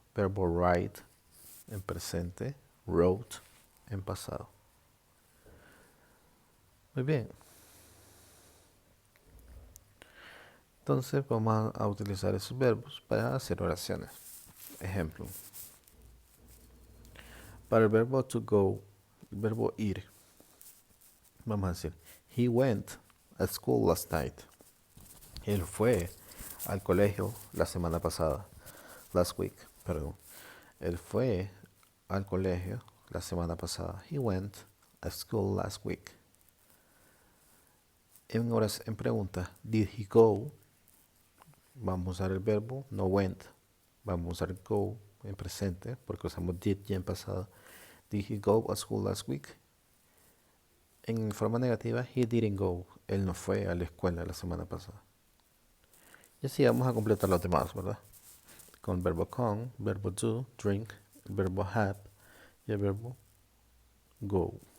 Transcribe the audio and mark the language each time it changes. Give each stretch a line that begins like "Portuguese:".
Spanish: Verbo write, en presente. Wrote, en pasado. Muy bien. Entonces vamos a utilizar esos verbos para hacer oraciones. Ejemplo. Para el verbo to go, el verbo ir, vamos a decir,
English: he went at school last night.
Spanish: Él fue al colegio la semana pasada. Last week, perdón. Él fue al colegio la semana pasada.
English: He went at school last week.
Spanish: En pregunta,
English: did he go?
Spanish: Vamos a usar el verbo no went. Vamos a usar go en presente porque usamos did ya en pasado.
English: Did he go at school last week?
Spanish: En forma negativa,
English: he didn't go.
Spanish: Él no fue a la escuela la semana pasada. Y así vamos a completar los demás, ¿verdad? Con verbo con, verbo do, drink, el verbo have y el verbo go.